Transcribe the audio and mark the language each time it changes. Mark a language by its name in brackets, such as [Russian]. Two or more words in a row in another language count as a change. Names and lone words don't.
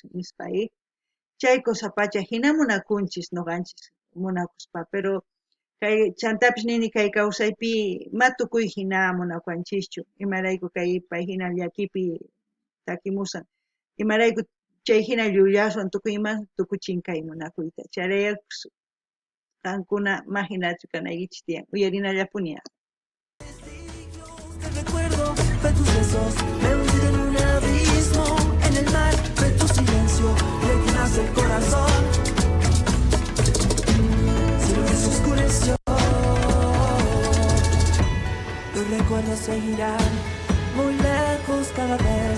[Quechua] nispa chay cosa pacha hina munakunchis nuqanchis munakuspa pero kay chantapish nini kay kawsaypi ma tukuy hina munakuanchischu imarayku kay pay hina llakipi takimusan imarayku chay hina llullaswan tukuy chinkay munakuyta chayrayakus qankuna imaginachu kanaykichis tiyan uyarinallapuni. [Spanish] Te recuerdo de tus besos, me hundí en un abismo, en el mar de tu silencio, le llenas el corazón. Siempre se oscureció. Los recuerdos seguirán muy lejos cada vez.